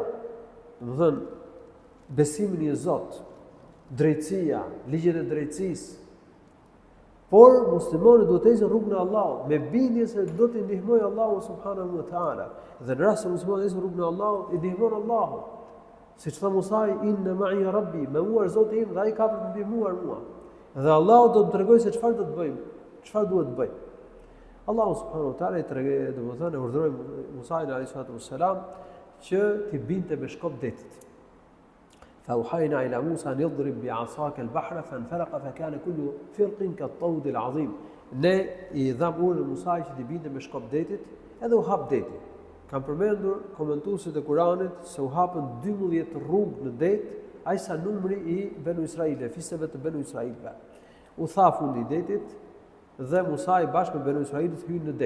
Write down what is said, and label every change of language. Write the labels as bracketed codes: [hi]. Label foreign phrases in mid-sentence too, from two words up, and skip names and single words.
[sq] Domethënë besimi në Zot, drejtësia, ligjet e drejtësisë. Por muslimanët duhet të ecin rrugën e Allahut me bindje se do t'i ndihmojë Allahu [ar] سبحانه وتعالى. [sq] Dhe në rast se muslimanët ecin rrugën e Allahut, i ndihmon Allahu. Siç tha [ar] Musa, إن معي ربي, [sq] me mua është Zoti im dhe ai ka për të ndihmuar mua. Dhe Allahu do të më tregojë se çfarë do të bëjmë, çfarë duhet të bëjmë. Allahu [ar] سبحانه وتعالى [sq] i tregoi, domethënë e urdhëroi Musa [ar] عليه السلام [sq] që t'i binte me shkop detit. [ar] فأوحينا إلى موسى أن يضرب بعصاك البحر فانفلق فكان كل فرق كالطود العظيم. [sq] Ne i dham urën Musait që t'i binte me shkop detit, edhe u hap deti. Kam përmendur komentuesit e Kuranit se u hapën 12 rrugë në det, aq sa numri i Banu Israilëve, fisëve të Banu Israilëve. U tha fundi i detit dhe Musa i bashkë me Banu Israilët hyn në det.